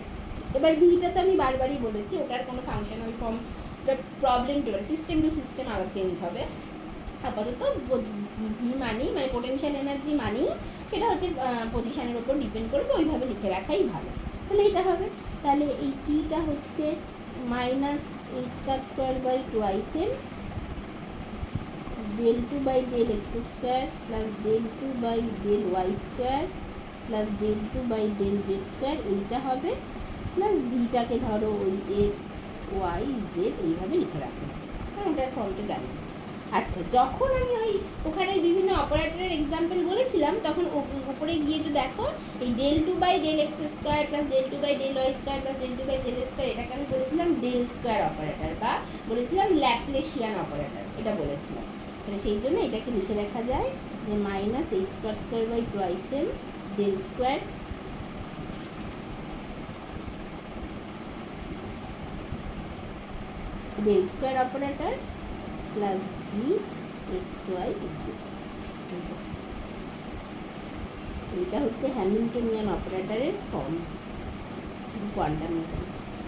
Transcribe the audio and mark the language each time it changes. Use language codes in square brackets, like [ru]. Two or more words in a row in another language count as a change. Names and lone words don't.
[bn] এবার ভিটা তো আমি বারবারই বলেছি, ওটার কোনো [en] functional form problem to system to system [bn] আবার চেঞ্জ হবে। আপাতত ভি মানি মানে [en] potential energy [bn] মানি সেটা হচ্ছে পজিশনের উপর ডিপেন্ড করবে, ওইভাবে লিখে রাখাই ভালো। তাহলে এটা হবে, তাহলে এই টিটা হচ্ছে -h² / 2m del2/del x² প্লাস del2/del y² প্লাস del2/del z², এইটা হবে। প্লাস ভিটাকে ধরো ওই x y z এইভাবে লিখে রাখবো, হ্যাঁ ওটার ফর্মটা জানি। আচ্ছা, যখন আমি ওখানে বিভিন্ন অপারেটরের এক্সাম্পল বলেছিলাম, তখন উপরে গিয়ে একটু দেখো, এই del2/del x² প্লাস del2/del y² প্লাস del2/del z², এটাকে আমি বলেছিলাম [en] del square operator [bn] বা বলেছিলাম [en] Laplacian operator, [bn] এটা বলেছিলাম। তাহলে সেই জন্য এটাকে লিখে রাখা যায় যে -h² / 2m [en] del square del square operator plus V x y z, [bn] এটা হচ্ছে হ্যামিল্টনিয়ান অপারেটরের [en] form quantum mechanics.